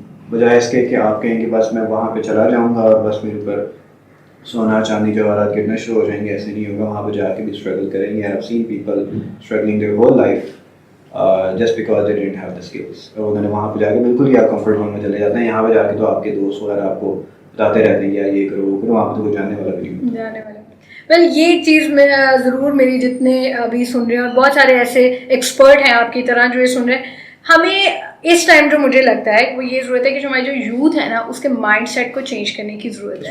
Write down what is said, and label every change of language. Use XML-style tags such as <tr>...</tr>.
<ur>بجائے اس کے کہ آپ کہیں کہ بس میں وہاں پہ چلا جاؤں گا اور بس میرے اوپر سونا چاندی جواہرات گرنا شروع ہو جائیں گے. ایسے نہیں ہوگا, وہاں پہ جا کے بھی اسٹرگل کریں گے.</ur> <en>I've seen people struggling their whole life just because they didn't have the skills.</en> <ur>اور انہوں نے وہاں پہ جا کے بالکل ہی آپ کمفرٹ زون میں چلے جاتے ہیں. یہاں پہ جا کے تو آپ کے دوست وغیرہ آپ کو بتاتے رہتے ہیں کہ یار یہ کرو وہ کرو, وہاں پہ تو کوئی جانے والا بھی نہیں ہوتا. ویل یہ چیز میں ضرور میری جتنے ابھی سن رہے ہیں اور بہت سارے ایسے ایکسپرٹ ہیں آپ کی طرح جو یہ سن رہے ہیں, ہمیں اس ٹائم جو مجھے لگتا ہے وہ یہ ضرورت ہے کہ جو ہماری جو یوتھ ہے نا اس کے مائنڈ سیٹ کو چینج کرنے کی ضرورت ہے.</ur>